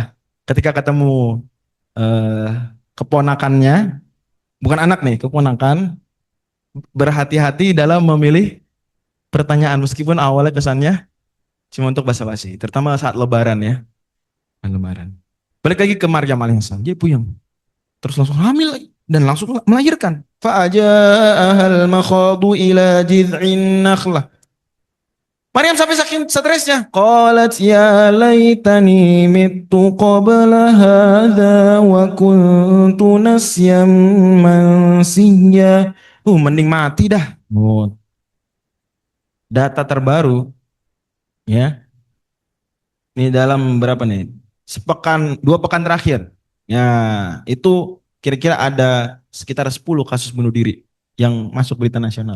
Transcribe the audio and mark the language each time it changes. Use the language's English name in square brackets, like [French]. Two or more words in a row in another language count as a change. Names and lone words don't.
[Indonesian] Ketika ketemu eh, keponakannya, bukan anak nih, keponakan, berhati-hati dalam memilih pertanyaan meskipun awalnya kesannya cuma untuk basa-basi, terutama saat lebaran ya. Lebaran. Balik lagi ke Maryam alaihissalam, dia puyeng. Terus langsung hamil lagi dan langsung melahirkan. [Arabic] فأجاءها المخاض إلى جذع النخلة. [Indonesian] Maryam sampai saking stresnya. [Arabic] قالت يا ليتني مت قبل هذا وكنت نسيا منسيا. [Indonesian] Mending mati dah. Oh, data terbaru ya. Ini dalam berapa nih? Sepekan, 2 pekan terakhir. Ya, itu kira-kira ada sekitar 10 kasus bunuh diri yang masuk berita nasional.